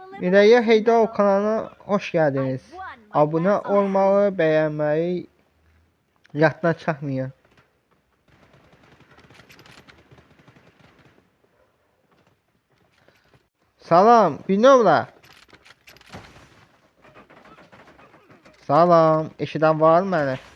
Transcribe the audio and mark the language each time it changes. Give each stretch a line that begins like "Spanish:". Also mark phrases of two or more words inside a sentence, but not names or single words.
Turkish: İleriye Heydar kanalına hoş geldiniz. Abone olmayı, beğenmeyi
Azerbaijani: yaddan çıxmayın. Salam, Binövlə. Salam, eşidən var məni?